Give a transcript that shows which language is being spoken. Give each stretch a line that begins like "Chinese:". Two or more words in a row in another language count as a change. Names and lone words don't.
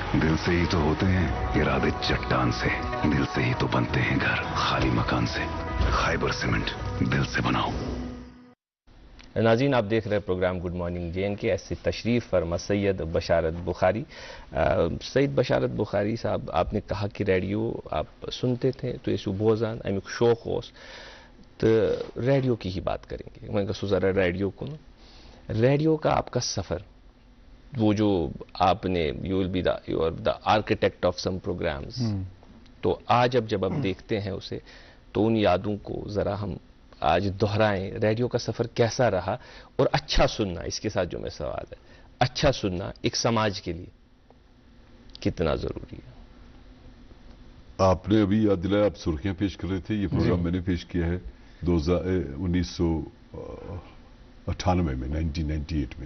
Hindi: दिल से ही तो होते हैं इरादे चट्टान से, दिल से ही तो बनते हैं घर खाली मकान से। खाइबर सीमेंट, दिल से बनाओ। नाज़रीन, आप देख रहे हैं प्रोग्राम गुड मॉर्निंग JNK। ऐसी तशरीफ़ फरमा सैयद बशारत बुखारी। सैयद बशारत बुखारी साहब, आपने कहा कि रेडियो आप सुनते थे तो ये
Kashmiri: बोजान अमुक शौक होस,
Hindi: तो रेडियो की ही बात करेंगे। मैं कहूँ ज़रा रेडियो को, रेडियो का आपका सफ़र, वो जो आपने
English: you will be the architect of some programs,
Hindi: तो आज अब जब आप देखते हैं उसे, तो उन यादों को ज़रा हम आज दोहराएं। रेडियो का सफ़र कैसा रहा, और अच्छा सुनना, इसके साथ जो मैं सवाल है, अच्छा सुनना एक समाज के लिए कितना ज़रूरी है? आपने अभी याद दिलाया, आप सुर्खियां पेश कर रहे थे, ये प्रोग्राम मैंने पेश किया है 1998 में, 1998 में।